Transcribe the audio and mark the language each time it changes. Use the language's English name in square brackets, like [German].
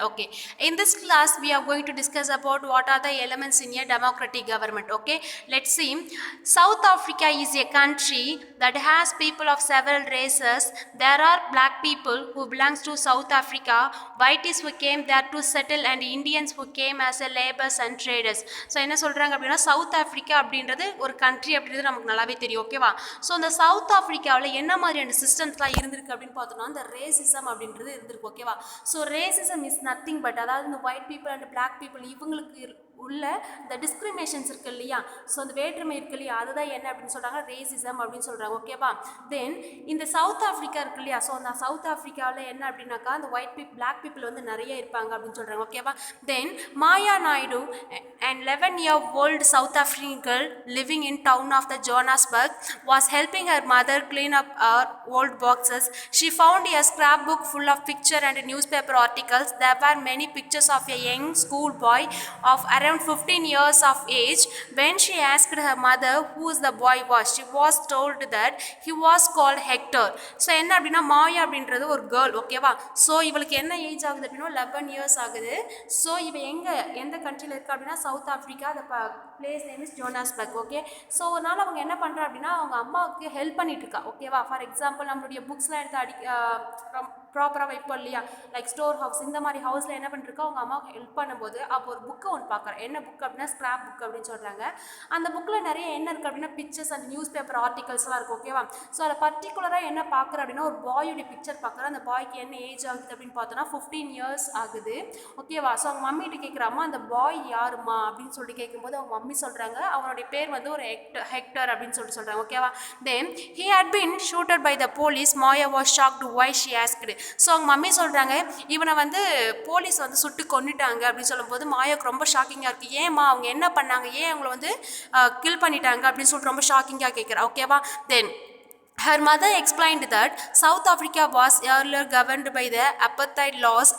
[English] Okay, in this class we are going to discuss about what are the elements in a democratic government. Okay, let's see. South Africa is a country that has people of several races. There are black people who belongs to South Africa, whites who came there to settle, and Indians who came as a laborers and traders. [Tamil] So என்ன சொல்றாங்க அப்படின்னா south Africa அப்படின்றது ஒரு country அப்படின்றது நமக்கு நல்லாவே தெரியும். ஓகேவா? ஸோ இந்த சவுத் ஆப்பிரிக்காவில் என்ன மாதிரியான சிஸ்டம்ஸ்லாம் இருந்திருக்கு அப்படின்னு பார்த்தோம்னா இந்த ரேசிசம் அப்படின்றது இருந்திருக்கு. ஓகேவா? [English] so racism is nothing but [Tamil] அதாவது இந்த white people and black people இவங்களுக்கு உள்ள இந்த டிஸ்கிரிமினேஷன்ஸ் இருக்கு இல்லையா, ஸோ அந்த வேற்றுமை இருக்கு இல்லையா, அதுதான் என்ன அப்படின்னு சொல்கிறாங்க, ரேசிசம் அப்படின்னு சொல்கிறாங்க. ஓகேவா? தென் இந்த சவுத் ஆஃப்ரிக்கா இருக்கு இல்லையா, ஸோ அந்த சவுத் ஆஃப்ரிக்காவில் என்ன அப்படின்னாக்கா அந்த ஒயிட் பீப்புள் பிளாக் பீப்புள் வந்து நிறைய இருப்பாங்க அப்படின்னு சொல்கிறாங்க. ஓகேவா? [English] Then Maya Naidu an 11-year-old South African girl living in town of the Johannesburg was helping her mother clean up her old boxes. She found a scrapbook full of picture and newspaper articles. There were many pictures of a young schoolboy of around 15 years of age. When she asked her mother who the boy was, she was told that he was called Hector. [Tamil] So என்ன அப்படின்னா மாயா அப்படின்றது ஒரு girl. ஓகேவா? So இவளுக்கு என்ன age ஆகுது அப்படின்னா 11 years ஆகுது. ஸோ இவ எந்த கண்ட்ரியில் இருக்கா அப்படின்னா சவுத் ஆஃப்ரிக்கா. அந்த place name is ஜோனாஸ்பர்க். Okay, so அதனால் அவங்க என்ன பண்ணுறா அப்படின்னா அவங்க அம்மாவுக்கு ஹெல்ப் பண்ணிட்டு இருக்கா. ஓகேவா? ஃபார் எக்ஸாம்பிள் நம்மளுடைய புக்ஸ்லாம் எடுத்து ப்ராப்பராக வைப்போம் இல்லையா, லைக் ஸ்டோர் ஹவுஸ் இந்த மாதிரி ஹவுஸில் என்ன பண்ணிருக்கா அவங்க அம்மாவுக்கு ஹெல்ப் பண்ணும்போது அப்போ ஒரு புக்கை ஒன்று பார்க்குறேன். என்ன புக் அப்படின்னா ஸ்கிராப் புக் அப்படின்னு சொல்கிறாங்க. அந்த புக்கில் நிறைய என்ன இருக்குது அப்படின்னா பிக்சர்ஸ் அண்ட் நியூஸ் பேப்பர் ஆர்டிகல்ஸ்லாம் இருக்குது. ஓகேவா? ஸோ அதை பர்டிகுலராக என்ன பார்க்குறேன் அப்படின்னா ஒரு பாயோடைய பிக்சர் பார்க்குறேன். அந்த பாய்க்கு என்ன ஏஜ் ஆகுது அப்படின்னு பார்த்தோன்னா 15 இயர்ஸ் ஆகுது. ஓகேவா? ஸோ அவங்க மம்மிகிட்ட கேட்குறாமா அந்த பாய் யாருமா அப்படின்னு சொல்லிட்டு கேட்கும்போது அவங்க மம்மி சொல்கிறாங்க அவனுடைய பேர் வந்து ஒரு ஹெக்டர் அப்படின்னு சொல்லிட்டு சொல்கிறாங்க. ஓகேவா? [English] Then he had been shooted by the police. Maya was shocked why she asked. [Tamil] So அவங்க மம்மி சொல்கிறாங்க இவனை வந்து போலீஸ் வந்து சுட்டு கொண்டுட்டாங்க அப்படின்னு சொல்லும்போது மாயாவுக்கு ரொம்ப ஷாக்கிங்காக இருக்குது. ஏம்மா அவங்க என்ன பண்ணாங்க, ஏன் அவங்கள வந்து கில் பண்ணிட்டாங்க அப்படின்னு சொல்லிட்டு ரொம்ப ஷாக்கிங்காக கேட்குறா. ஓகேவா? [English] Then her mother explained that South Africa was earlier governed by the apartheid laws.